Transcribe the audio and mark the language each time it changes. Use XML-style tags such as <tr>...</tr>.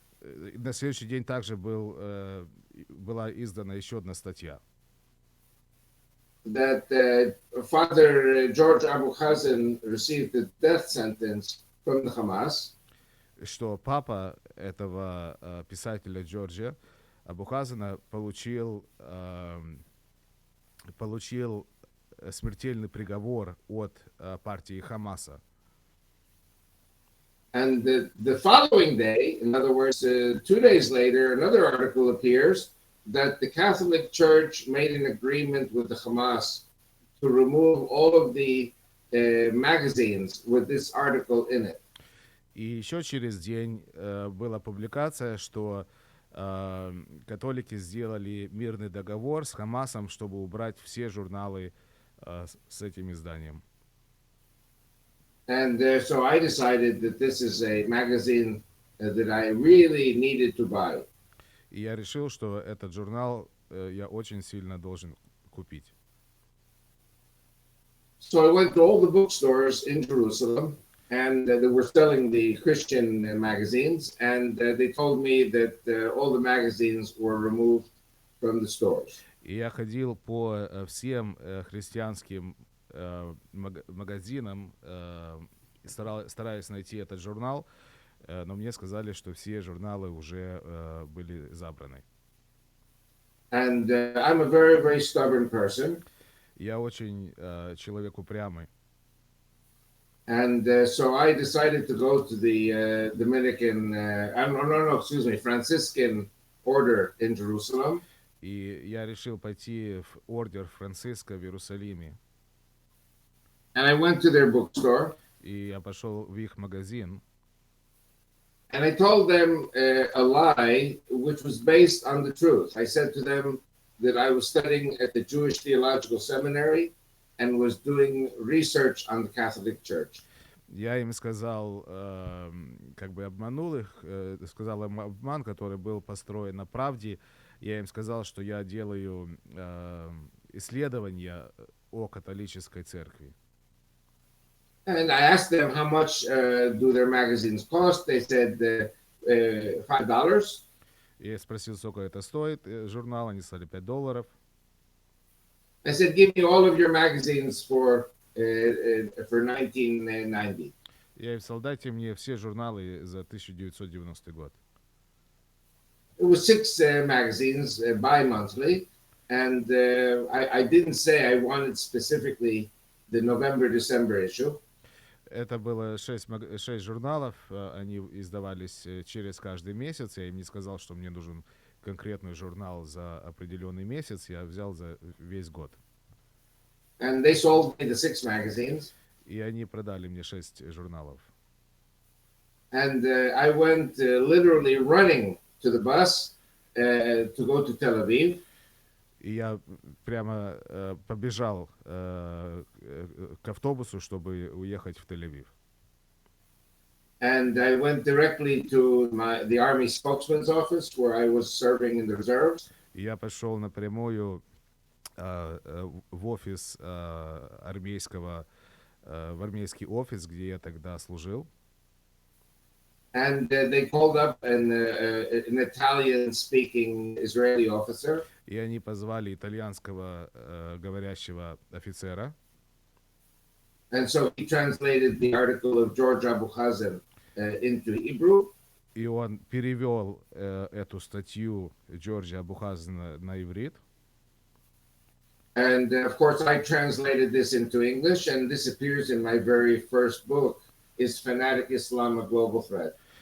<ru>На следующий день также была издана еще одна статья.</ru> <en>That Father George Abuhazen received the death sentence from the Hamas.</en> <ru>Что папа этого писателя Джорджа Абухазена получил смертельный приговор от партии Хамаса.</ru> <en>And the following day, in other words, 2 days later, another article appears that the Catholic Church made an agreement with the Hamas to remove all of the magazines with this article in it.</en> <ru>И еще через день была публикация, что католики сделали мирный договор с Хамасом, чтобы убрать все журналы с этим изданием.</ru> <en>And so I decided that this is a magazine that I really needed to buy.</en> <ru>И я решил, что этот журнал я очень сильно должен купить.</ru> <en>So I went to all the bookstores in Jerusalem, and they were selling the Christian magazines, and they told me that all the magazines were removed from the stores.</en> <ru>И я ходил по всем христианским магазинам, стараясь найти этот журнал, но мне сказали, что все журналы уже были забраны.</ru> <en>And I'm a very, very stubborn person.</en> <ru>Я очень человек упрямый.</ru> <en>And so I decided to go to the Franciscan order in Jerusalem.</en> <ru>И я решил пойти в ордер Франциска в Иерусалиме.</ru> <en>And I went to their bookstore.</en> <ru>И я пошел в их магазин.</ru> <en>And I told them a lie which was based on the truth. I said to them that I was studying at the Jewish Theological Seminary and was doing research on the Catholic Church.</en> <ru>Я им сказал, как бы обманул их, сказал им обман, который был построен на правде. Я им сказал, что я делаю исследования о католической церкви.</ru> <en>And I asked them how much do their magazines cost. They said $5.</en> <ru>Я спросил, сколько это стоит. Журнал, они сказали $5.</ru> <en>I said, give me all of your magazines for 1990.</en> <ru>Я им сказал, дайте мне все журналы за 1990 год.</ru> <en>It was 6 magazines bi-monthly, and I didn't say I wanted specifically the November-December issue.</en> <ru>Это было 6 журналов, они издавались через каждый месяц. Я им не сказал, что мне нужен конкретный журнал за определенный месяц. Я взял за весь год.</ru> <en>And they sold me the 6 magazines.</en> <ru>И они продали мне 6 журналов.</ru> <en>And I went literally running to the bus to go to Tel Aviv.</en> <ru>И я прямо побежал к автобусу, чтобы уехать в Тель-Авив.</ru> <en>And I went directly to the Army spokesman's office where I was serving in the reserves.</en> <ru>Я пошел напрямую в офис армейского, в армейский офис, где я тогда служил.</ru> <en>And they called up an Italian-speaking Israeli officer.</en> <ru>И они позвали итальянского говорящего офицера.</ru> <en>And so he translated the article of George Abu Hazem into Hebrew.</en> <ru>И он перевел эту статью Джорджа Абухазена на иврит.</ru> <en>And of course, I translated this into English, and this appears in my very first book, Is Fanatic Islam a Global Threat?</en>